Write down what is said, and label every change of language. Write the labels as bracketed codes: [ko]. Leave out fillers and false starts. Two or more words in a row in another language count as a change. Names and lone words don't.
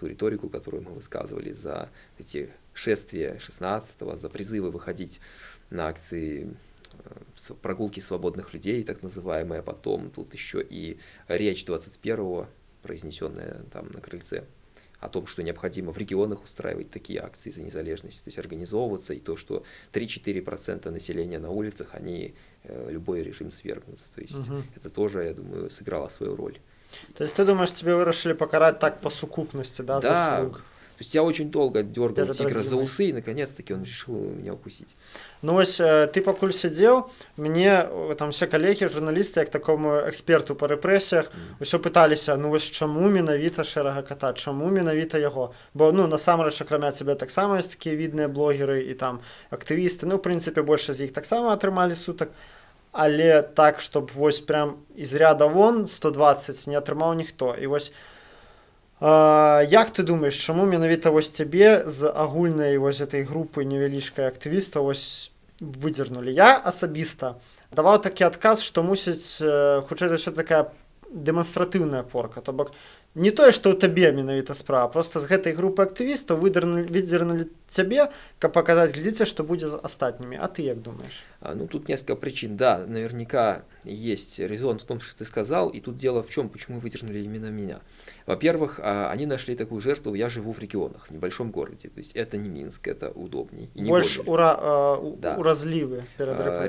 [ru] риторику, которую мы высказывали, за эти шествия 16-го, за призывы выходить на акции прогулки свободных людей, так называемые, а потом тут еще и речь 21-го, произнесенная там на крыльце, о том, что необходимо в регионах устраивать такие акции за незалежность, то есть организовываться, и то, что 3-4% населения на улицах, они любой режим свергнут. То есть это тоже, я думаю, сыграло свою роль. То есть ты думаешь, тебе вырашили покарать так по сукупности, да, заслуг? То есть я очень долго дергал тигра за усы, и наконец-таки он решил меня укусить. [be] Ну вось ты пакуль сядзеў, мне там все калегі, журналісты, як такому эксперту па рэпрэсіях, усё пыталіся, ну вось чаму менавіта Шэрага Кота, чаму менавіта яго? Бо ну насамрэч акрамя цябе таксама ёсць такія відныя блогеры і там актывісты, ну ў прынцыпе большасць з іх таксама атрымалі сутак, але так, чтоб вось [ru] прям из ряда вон [be] 120 не атрымаў ніхто. І вось як ты думаеш, чаму менавіта вось цябе з агульнай вось этой групы невялічкай актывістаў вось выдзернулі? Я асабіста даваў такі адказ, што мусіць хутчэй за ўсё такая дэманстратыўная порка, то бок не тое, што ў табе менавіта справа, просто з гэтай групы актывістаў выдзернулі цябе, каб паказаць, глядзіце, што будзе з астатнімі. [ru] А ты як думаешь? Ну, тут несколько причин. Да, наверняка есть резон в том, что ты сказал, и тут дело в чем, почему выдернули именно меня. Во-первых, они нашли такую жертву, я живу в регионах, в небольшом городе, то есть это не Минск, это удобней. Больше уразливы перед репрессией.